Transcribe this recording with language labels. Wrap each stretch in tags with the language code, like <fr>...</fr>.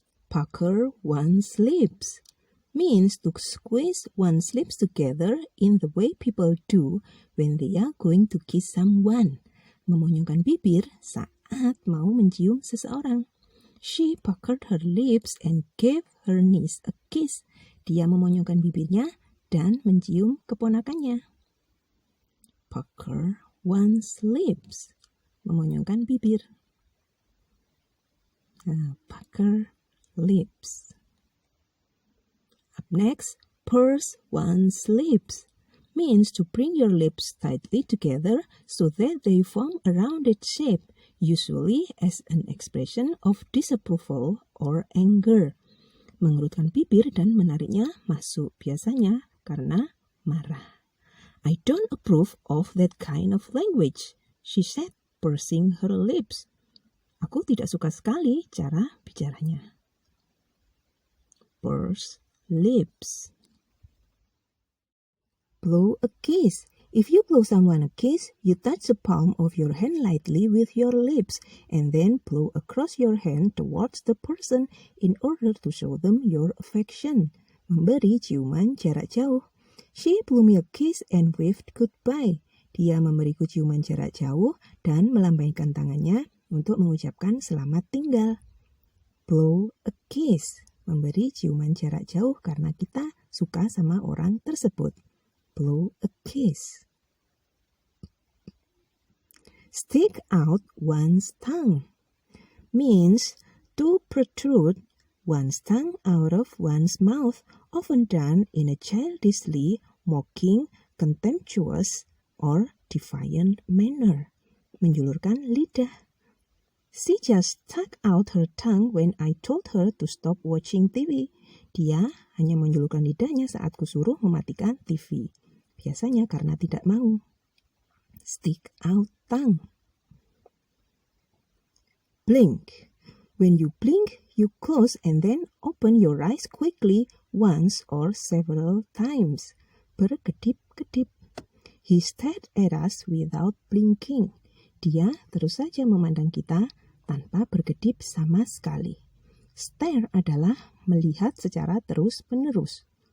<en>Pucker one's lips means to squeeze one's lips together in the way people do when they are going to kiss someone.</en> <id>Memonyongkan bibir saat mau mencium seseorang.</id> <en>She puckered her lips and gave her niece a kiss.</en> <id>Dia memonyongkan bibirnya dan mencium keponakannya.</id> <en>Pucker one's lips,</en> <id>memonyongkan bibir.</id> <en>Pucker lips. Up next, purse one's lips means to bring your lips tightly together so that they form a rounded shape, usually as an expression of disapproval or anger.</en> <id>Mengerutkan bibir dan menariknya masuk, biasanya karena marah.</id> <en>I don't approve of that kind of language, she said, pursing her lips.</en> <id>Aku tidak suka sekali cara bicaranya.</id> <en>Purse lips. Blow a kiss. If you blow someone a kiss, you touch the palm of your hand lightly with your lips and then blow across your hand towards the person in order to show them your affection.</en> <id>Memberi ciuman jarak jauh.</id> <en>She blew me a kiss and waved goodbye.</en> <id>Dia memberiku ciuman jarak jauh dan melambaikan tangannya untuk mengucapkan selamat tinggal.</id> <en>Blow a kiss.</en> <id>Memberi ciuman jarak jauh karena kita suka sama orang tersebut.</id> <en>Blow a kiss. Stick out one's tongue means to protrude one's tongue out of one's mouth, often done in a childishly, mocking, contemptuous, or defiant manner.</en> <id>Menjulurkan lidah.</id> <en>She just stuck out her tongue when I told her to stop watching TV.</en> <id>Dia hanya menjulurkan lidahnya saat kusuruh mematikan TV. Biasanya karena tidak mau.</id> <en>Stick out tongue. Blink. When you blink, you close and then open your eyes quickly once or several times.</en> <id>Berkedip-kedip.</id> <en>He stared at us without blinking.</en> <id>Dia terus saja memandang kita tanpa berkedip sama sekali. Stare adalah melihat secara terus-menerus.</id>